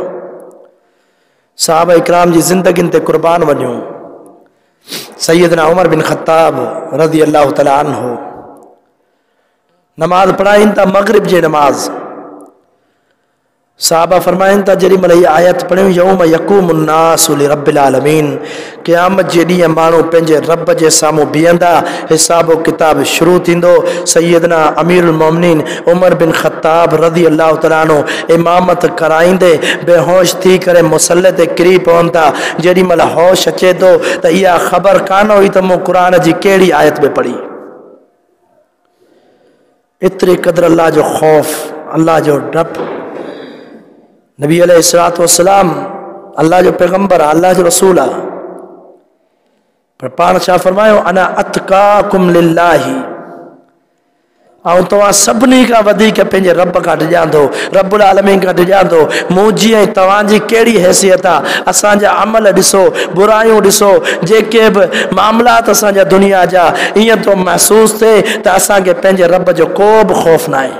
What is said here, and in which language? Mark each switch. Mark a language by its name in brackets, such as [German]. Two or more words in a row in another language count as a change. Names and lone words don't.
[Sindhi] सहाबा इकराम जी ज़िंदगियुनि ते क़ुर्बान वञूं। सैयदना उमर बिन ख़त्ताब [Arabic] رضي الله تعالى عنه [Sindhi] नमाज पढ़ाइन था, मगरिब जी नमाज। साहबा फरमाइन था जेॾी महिल इहा आयत पढ़ियूं [Arabic] يوم يقوم الناس لرب العالمين, [Sindhi] क़यामत जे ॾींहुं माण्हू पंहिंजे रब जे साम्हूं बीहंदा, हिसाब किताब शुरू थींदो। सैयदना अमीरुल मोमिनीन उमर बिन ख़त्ताब [Arabic] رضي الله تعالى عنه [Sindhi] इमामत कराईंदे बेहोश थी करे मुसल्ले ते किरी पवनि था। जेॾी महिल होश अचे थो त इहा ख़बर कान हुई त मूं क़ुर जी कहिड़ी आयत में पढ़ी। एतिरे क़दुरु अल्लाह जो ख़ौफ़, अल्लाह जो डपु। नबी [Arabic] عليه الصلاة والسلام [Sindhi] अल्लाह जो पैगंबर आहे, अल्लाह जो रसूल आहे, पर पाण छा फरमायो [Arabic] أنا أتقاكم لله, [Sindhi] ऐं तव्हां सभिनी खां वधीक पंहिंजे रब खां डिॼांदो, [Arabic] رب العالمين [Sindhi] खां डिॼांदो। मुंहिंजी ऐं तव्हांजी कहिड़ी हैसियत आहे? असांजा अमल ॾिसो, बुरायूं ॾिसो, जेके बि मामलात असांजा दुनिया जा, ईअं थो महसूसु थिए त असांखे पंहिंजे रब जो को बि ख़ौफ़ न आहे।